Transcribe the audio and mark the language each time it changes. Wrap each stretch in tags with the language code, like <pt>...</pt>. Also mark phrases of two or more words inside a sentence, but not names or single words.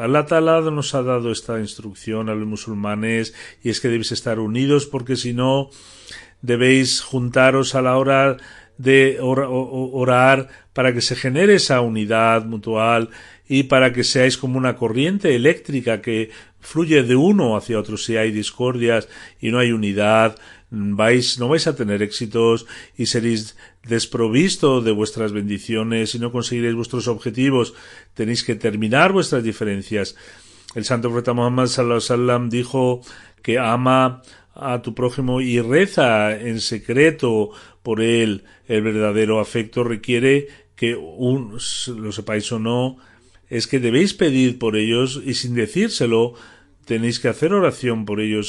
<es>Allah Ta'ala nos ha dado esta instrucción a los musulmanes, y es que debéis estar unidos, porque si no, debéis juntaros a la hora de orar para que se genere esa unidad mutual y para que seáis como una corriente eléctrica que fluye de uno hacia otro. Si hay discordias y no hay unidad, no vais a tener éxitos y seréis desprovisto de vuestras bendiciones y no conseguiréis vuestros objetivos. Tenéis que terminar vuestras diferencias. El santo profeta Muhammad</es> <ar>صلى الله عليه وسلم</ar> <es>dijo que ama a tu prójimo y reza en secreto por él. El verdadero afecto requiere que lo sepáis o no, es que debéis pedir por ellos, y sin decírselo tenéis que hacer oración por ellos.</es>